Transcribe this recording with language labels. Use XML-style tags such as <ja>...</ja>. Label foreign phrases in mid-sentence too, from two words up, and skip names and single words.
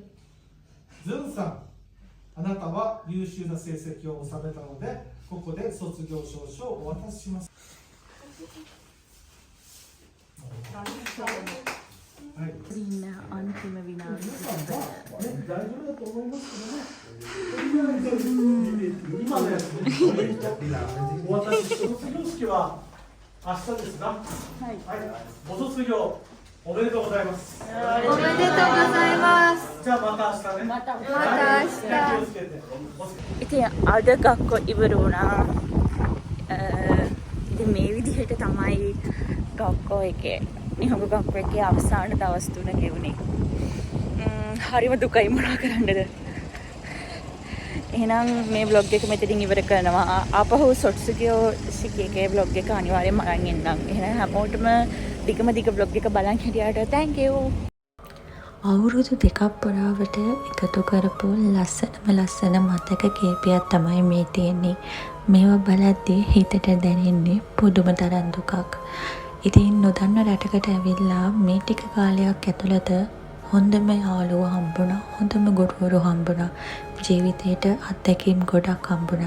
<ja>ズンさん、あなたは優秀な成績を収めたので、ここで卒業証書をお渡しします。はい。</ja> <si>ඉන්න අන්තිම විනාඩි</si> <ja>大丈夫だと思いますけどね。今のやつね。お渡しして卒業式は明日ですが、はい。ご卒業おめでとうございます。おめでとうございます。じゃあまた明日ね。また明日。気をつけて。</ja> <si>ඉතින් අද ගක්කො ඉවර වුණා. ඉතින් මේ විදිහට තමයි ගක්කො එකේ නිහඬ ගක්කො එකේ අවසාන දවස් තුන ගෙවුනේ. හරිම දුකයි මොනා කරන්නද. එහෙනම් මේ vlog එක මෙතනින් ඉවර කරනවා. ආපහු</si> <ja>卒業 式</ja> <si>vlog එක අනිවාර්යෙන්ම අරන් එන්නම්. එහෙනම් හැමෝටම දිගම දිග vlog එක බලන් හිටියාට</si> <en>thank you.</en> <si>අවුරුදු දෙකක් පුරාවට එකතු කරපු ලස්සන මතක කීපයක් තමයි මේ තියෙන්නේ. මේවා බලද්දී හිතට දැනෙන්නේ පුදුම තරම් දුකක්. ඉතින් නොදන්න රටකට ඇවිල්ලා මේ ටික කාලයක් ඇතුළත හොඳම යාළුවෝ හම්බුණා, හොඳම ගුරුවරු හම්බුණා, ජීවිතේට අත්දැකීම් ගොඩක් හම්බුණා.</si>